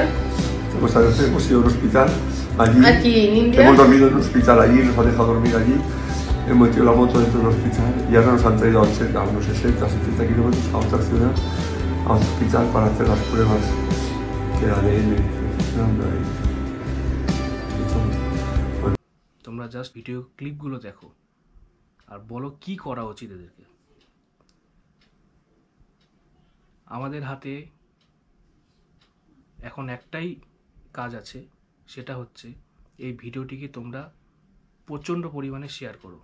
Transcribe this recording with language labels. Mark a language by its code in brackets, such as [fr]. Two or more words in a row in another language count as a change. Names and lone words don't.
[es] Hemos ido a un hospital allí. Aquí en India. Hemos dormido en un hospital allí, nos han dejado dormir allí. Hemos metido la moto dentro del hospital y ahora nos han traído a unos 60, 70 kilómetros a otra ciudad, a un hospital para hacer las pruebas del ADN. [bn] তোমরা জাস্ট ভিডিও ক্লিপগুলো দেখো আর বলো কি করা উচিত এদেরকে। আমাদের হাতে এখন একটাই কাজ আছে, সেটা হচ্ছে এই ভিডিওটিকে তোমরা প্রচণ্ড পরিমাণে শেয়ার করো।